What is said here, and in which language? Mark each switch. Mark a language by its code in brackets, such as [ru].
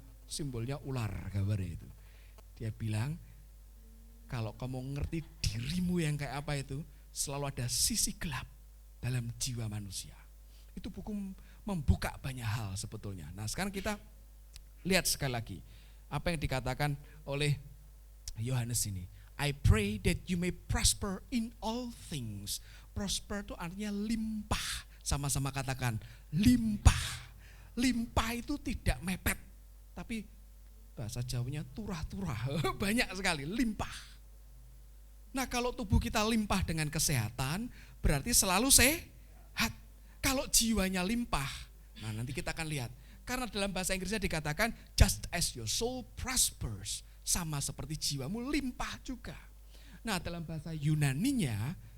[id] Simbolnya ular gambarnya itu. Dia bilang, kalau kamu ngerti dirimu yang kayak apa itu, selalu ada sisi gelap dalam jiwa manusia. Itu buku membuka banyak hal sebetulnya. Nah sekarang kita lihat sekali lagi, apa yang dikatakan oleh Yohanes ini. [en] I pray that you may prosper in all things. [id] Prosper itu artinya limpah. Sama-sama katakan limpah. Limpah itu tidak mepet, tapi bahasa Jawanya turah-turah. Banyak sekali, limpah. Nah kalau tubuh kita limpah dengan kesehatan, berarti selalu sehat. Kalau jiwanya limpah, nah nanti kita akan lihat. Karena dalam bahasa Inggrisnya dikatakan, [en] just as your soul prospers, [id] sama seperti jiwamu limpah juga. Nah dalam bahasa Yunaninya,